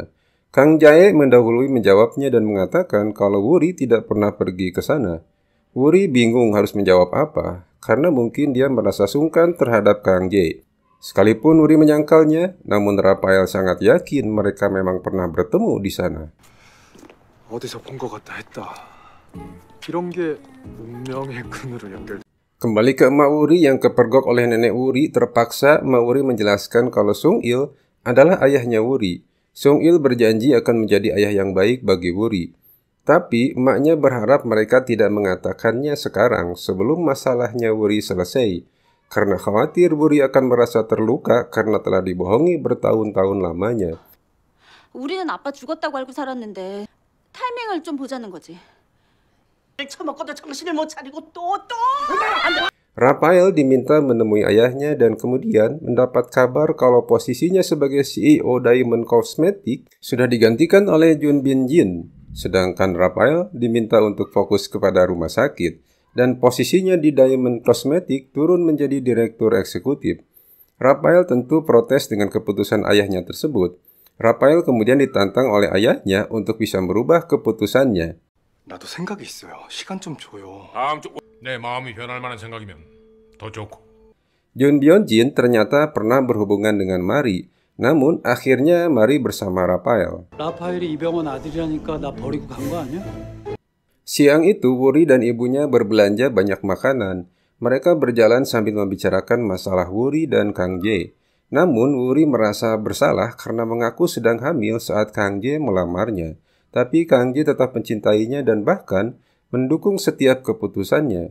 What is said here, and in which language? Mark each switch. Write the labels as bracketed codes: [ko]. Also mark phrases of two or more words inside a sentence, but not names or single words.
[id] Kang Jae mendahului menjawabnya dan mengatakan kalau Wuri tidak pernah pergi ke sana. Wuri bingung harus menjawab apa, karena mungkin dia merasa sungkan terhadap Kang Jae. Sekalipun Wuri menyangkalnya, namun Rafael sangat yakin mereka memang pernah bertemu di sana. [ko] 어디서 본 것 같다 했다. 이런 게 운명의 끈으로 연결. [id] Kembali ke emak Wuri yang kepergok oleh nenek Wuri, terpaksa emak Wuri menjelaskan kalau Sung Il adalah ayahnya Wuri. Sung Il berjanji akan menjadi ayah yang baik bagi Wuri. Tapi emaknya berharap mereka tidak mengatakannya sekarang sebelum masalahnya Wuri selesai, karena khawatir Wuri akan merasa terluka karena telah dibohongi bertahun-tahun lamanya. [ko] 우리는 아빠 죽었다고 알고 살았는데 타이밍을 좀 보자는 거지. 처먹고도 정신을 못 차리고 또. [id] Rafael diminta menemui ayahnya dan kemudian mendapat kabar kalau posisinya sebagai CEO Diamond Cosmetics sudah digantikan oleh Jun Bin Jin. Sedangkan Rafael diminta untuk fokus kepada rumah sakit dan posisinya di Diamond Cosmetics turun menjadi direktur eksekutif. Rafael tentu protes dengan keputusan ayahnya tersebut. Rafael kemudian ditantang oleh ayahnya untuk bisa merubah keputusannya. [ko] 나도 생각이 있어요. 시간 좀 줘요. 내 마음이 변할 만한 생각이면 더 좋고. [id] Jun Byung Jin ternyata pernah berhubungan dengan Mari, namun akhirnya Mari bersama Rafael. [ko] 라파엘이 이병헌 아들이라니까 나 버리고 간 거 아니야? [id] Siang itu Wuri dan ibunya berbelanja banyak makanan. Mereka berjalan sambil membicarakan masalah Wuri dan Kang Jae. Namun Wuri merasa bersalah karena mengaku sedang hamil saat Kang Jae melamarnya. Tapi Kang Jae tetap mencintainya dan bahkan mendukung setiap keputusannya.